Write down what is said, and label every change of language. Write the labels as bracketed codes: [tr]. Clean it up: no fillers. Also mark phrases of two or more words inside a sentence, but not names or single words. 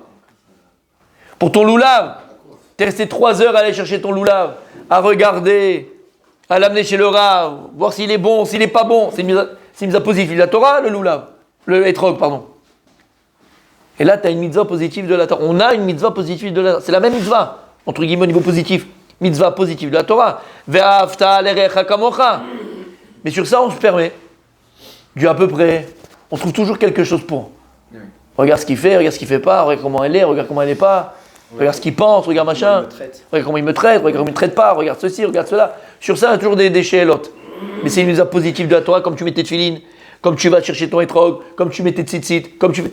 [fr] Pour ton loulav, t'es resté 3 heures à aller chercher ton loulav, à regarder, à l'amener chez le rav, voir s'il est bon, s'il n'est pas bon. C'est une mitzvah positive de la Torah, le loulav. Le etrog, pardon. Et là, tu as une mitzvah positive de la Torah. On a une mitzvah positive de la Torah. C'est la même mitzvah, entre guillemets, au niveau positif. Mitzvah positive de la Torah. [he] ואהבת לרעך כמוך. [fr] Mais sur ça, on se permet. Du à peu près. On trouve toujours quelque chose pour. Oui. Regarde ce qu'il fait, regarde ce qu'il fait pas, regarde comment elle est, regarde comment elle n'est pas. Oui. Regarde ce qu'il pense, regarde machin. Regarde comment il me traite, regarde comment il ne me traite pas, regarde ceci, regarde cela. Sur ça, il y a toujours des déchets et l'autre. Mais c'est une mitzvah positive de la Torah, comme tu mets tes tefilines, comme tu vas chercher ton etrog, comme tu mets tes tzitzit, comme tu fais.